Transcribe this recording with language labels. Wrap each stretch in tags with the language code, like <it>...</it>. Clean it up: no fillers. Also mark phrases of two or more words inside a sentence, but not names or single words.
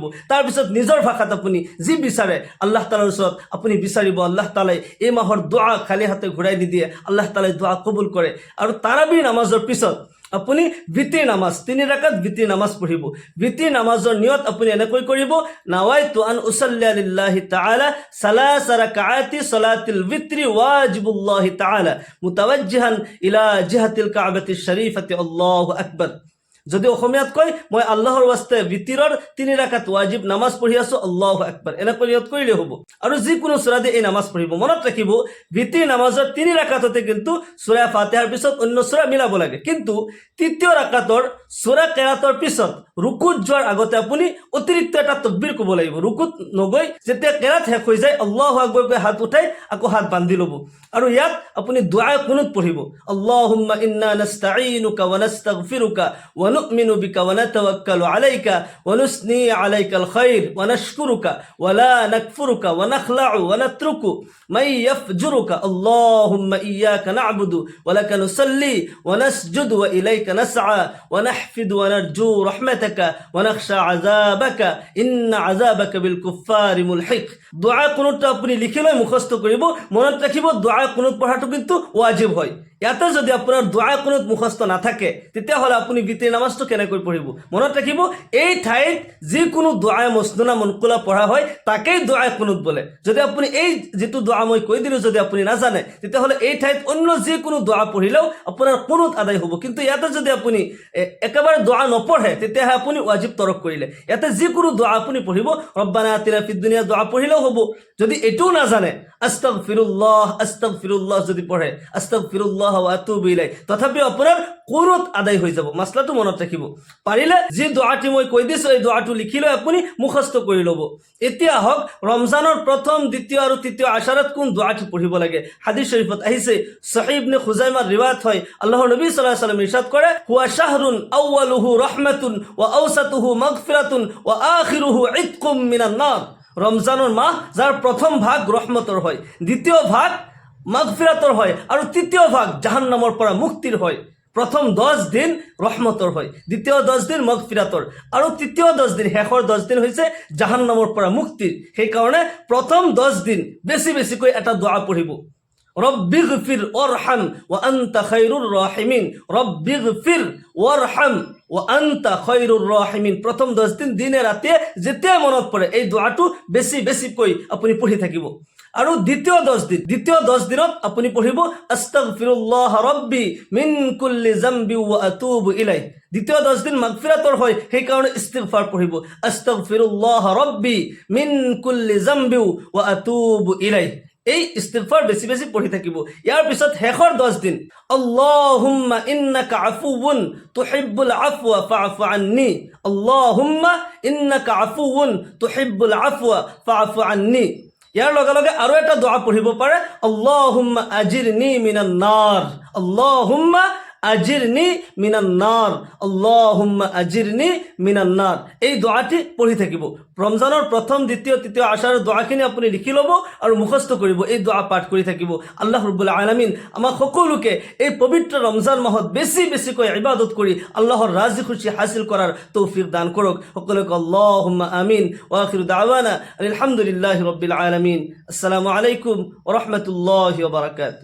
<as>তাৰপিছত নিজৰ ভাষাত আপুনি যি বিচাৰে আল্লাহ তাআলাৰ ওচৰত আপুনি বিচাৰিব। আল্লাহ তাআলাই এই মাহৰ দোৱা খালী হাতে ঘূৰাই নিদিয়ে, আল্লাহ তাআলাই দোৱা কবুল কৰে। আৰু তাৰাবি নামাজৰ পিছত আপুনি বিতিৰ নামাজ 3 ৰাকাত বিতিৰ নামাজ পঢ়িব। বিতিৰ নামাজৰ নিয়ত আপুনি এনেকৈ কৰিব,</as> <ar>نويت أن أصلي لله تعالى ثلاث ركعات صلاة الوتر واجب الله تعالى متوجها إلى جهة الكعبة الشريفة الله أكبر.</ar> <as>যদি অসমীয়াত কয়, মই আল্লাহৰ ৱাস্তে বিতিৰৰ 3 ৰাকাত ৱাজিব নামাজ পঢ়ি আছো,</as> <ar>الله أكبر,</ar> <as>এনেকৈ নিয়ত কৰিলে হ'ব। আৰু যিকোনো সূৰা দিয়ে এই নামাজ পঢ়িব। মনত ৰাখিব, বিতিৰ নামাজৰ 3 ৰাকাততে কিন্তু সূৰা ফাতিহাৰ পিছত অন্য সূৰা মিলাব লাগে। কিন্তু 3য় ৰাকাতৰ সূৰা কেৰাতৰ পিছত ৰুকুত যোৱাৰ আগতে আপুনি অতিৰিক্ত এটা তাকবীৰ ক'ব লাগিব। ৰুকুত নগৈ যেতিয়া কেৰাত শেষ হৈ যায়,</as> <ar>الله أكبر</ar> <as>কৈ হাত উঠাই আকৌ হাত বান্ধি ল'ব। আৰু ইয়াত আপুনি</as> <ar>دعاء القنوت</ar> <as>পঢ়িব,</as> <ar>اللهم إنا نستعينك ونستغفرك ونؤمن بك ونتوكل عليك ونثني عليك الخير ونشكرك ولا نكفرك ونخلع ونترك من يفجرك اللهم إياك نعبد ولك نصلي ونسجد وإليك نسعى ونحفد ونرجو رحمتك ونخشى عذابك إن عذابك بالكفار ملحق.</ar> <as>দোয়া কুনুতটা আপনি লিখি লৈ মুখস্থ কৰিব। মনত ৰাখিব,</as> <ar>دعاء القنوت</ar> <as>পঢ়াটো কিন্তু ওয়াজিব হয়। ইয়াতে যদি আপোনাৰ</as> <ar>دعاء القنوت</ar> <as>মুখস্থ নাথাকে তেতিয়াহ'লে আপুনি বিতিৰ নামাজটো কেনেকৈ পঢ়িব? মনত ৰাখিব, এই ঠাইত যিকোনো</as> <ar>دعاء مسنونة منقولة</ar> <as>পঢ়া হয় তাকেই</as> <ar>دعاء القنوت</ar> <as>বোলে। যদি আপুনি এই যিটো দোৱা মই কৈ দিলোঁ যদি আপুনি নাজানে তেতিয়াহ'লে এই ঠাইত অন্য যিকোনো দোৱা পঢ়িলেও আপোনাৰ কুনুত আদায় হ'ব। কিন্তু ইয়াতে যদি আপুনি একেবাৰে দোৱা নপঢ়ে তেতিয়াহে আপুনি ৱাজিব তৰক কৰিলে। ইয়াতে যিকোনো দোৱা আপুনি পঢ়িব,</as> <ar>ربنا آتنا في الدنيا</ar> <as>দোৱা পঢ়িলেও হ'ব। যদি এইটোও নাজানে আস্তাগফিৰুল্লাহ যদি পঢ়ে,</as> <ar>أستغفر الله وأتوب إليه,</ar> <as>তথাপিও আপোনাৰ কুনুত আদায় হৈ যাব। মাসলাটো মনত ৰাখিব। পাৰিলে যি দোৱাটি মই কৈ দিছোঁ এই দোৱাটো লিখি লৈ আপুনি মুখস্থ কৰি ল'ব। এতিয়া হওক ৰমজানৰ প্ৰথম, দ্বিতীয় আৰু তৃতীয় আশাৰত কোন দোৱাটি পঢ়িব লাগে। হাদিস শৰীফত আহিছে, সহিহ ইবনে খুজাইমাৰ ৰিৱায়াত হয়, আল্লাহৰ নবী</as> <ar>صلى الله عليه وسلم</ar> <as>ইৰশাদ কৰে,</as> <ar>هو شهر أوله رحمة وأوسطه مغفرة وآخره عتق من النار.</ar> <as>রমজানৰ মাহ যাৰ প্ৰথম ভাগ ৰহমতৰ হয়, দ্বিতীয় ভাগ মাগফিরাতৰ হয় আৰু তৃতীয় ভাগ জাহান্নামৰ পৰা মুক্তিৰ হয়। প্ৰথম 10 দিন ৰহমতৰ হয়, দ্বিতীয় 10 দিন মাগফিরাতৰ আৰু তৃতীয় 10 দিন, শেষৰ 10 দিন হৈছে জাহান্নামৰ পৰা মুক্তিৰ। সেইকাৰণে প্ৰথম 10 দিন বেছি বেছিকৈ এটা দোৱা পঢ়িব,</as> <ar>رب اغفر وارحم وأنت خير الراحمين, رب اغفر وارحم وأنت خير الراحمين.</ar> <as>প্রথম 10 দিন দিনে রাতে যেতিয়া মনত পৰে এই দোৱাটো বেছি বেছিকৈ আপুনি পঢ়ি থাকিব। আৰু দ্বিতীয় 10 দিনত আপুনি পঢ়িব</as> <ar>أستغفر الله ربي من كل ذنب وأتوب إليه.</ar> <as>দ্বিতীয় 10 দিন মাগফিরাতৰ হয়, সেইকাৰণে ইস্তিগফাৰ পঢ়িব,</as> <ar>أستغفر الله ربي من كل ذنب وأتوب إليه.</ar> <as>এই ইস্তিগফাৰ বেছি বেছি পঢ়ি থাকিব। ইয়াৰ পিছত শেষৰ 10 দিন</as> <ar>اللهم إنك عفو تحب العفو فاعف عني, اللهم إنك عفو تحب العفو فاعف عني.</ar> <as>ইয়াৰ লগে লগে আৰু এটা দোৱা পঢ়িব পাৰে,</as> <ar>اللهم أجرني من النار, اللهم أجرني من النار, اللهم أجرني من النار.</ar> <as>এই দোৱাটি পঢ়ি থাকিব। ৰমজানৰ প্ৰথম, দ্বিতীয়, তৃতীয় আশাৰৰ দোৱাখিনি আপুনি লিখি ল'ব আৰু মুখস্থ কৰিব। এই দোৱা পাঠ কৰি থাকিব।</as> <ar>الله رب العالمين</ar> <as>আমাক সকলোকে এই পবিত্ৰ ৰমজান মাহত বেছি বেছিকৈ ইবাদত কৰি আল্লাহৰ ৰাজি খুশি হাসিল কৰাৰ তৌফিক দান কৰক। সকলোকে</as> <ar>اللهم آمين. وآخر دعوانا الحمد لله رب العالمين. السلام عليكم ورحمة الله وبركاته.</ar>